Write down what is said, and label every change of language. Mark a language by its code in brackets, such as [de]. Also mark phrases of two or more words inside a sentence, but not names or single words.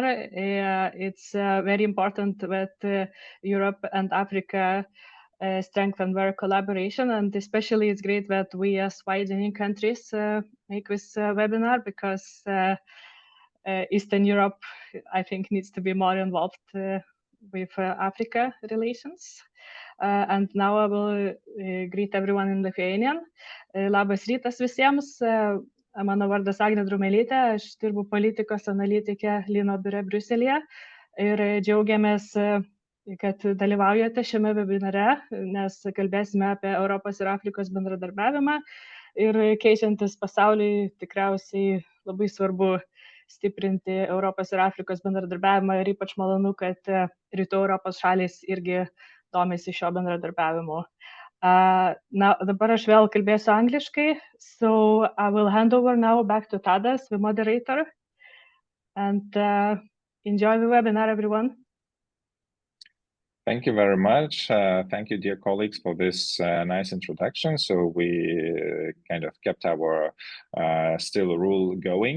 [en] It's very important that Europe and Africa strengthen their collaboration, and especially it's great that we as widening countries make this webinar, because Eastern Europe, I think, needs to be more involved with Africa relations. And now I will greet everyone in Lithuanian. [lt] Labas rytas visiems. Mano vardas Agnė Drumelytė, aš dirbu politikos analitikė LINO biure Briuselėje ir džiaugiamės, kad dalyvaujate šiame webinare, nes kalbėsime apie Europos ir Afrikos bendradarbiavimą ir keičiantis pasauliui tikriausiai labai svarbu stiprinti Europos ir Afrikos bendradarbiavimą ir ypač malonu, kad Rytų Europos šalys irgi domisi šio bendradarbiavimu. Now, dabar aš vėl kalbėsiu angliškai, [en] so I will hand over now back to Tadas, the moderator, and enjoy the webinar, everyone. Thank you very much. Thank you, dear colleagues, for this nice introduction. So we kind of kept our still rule going.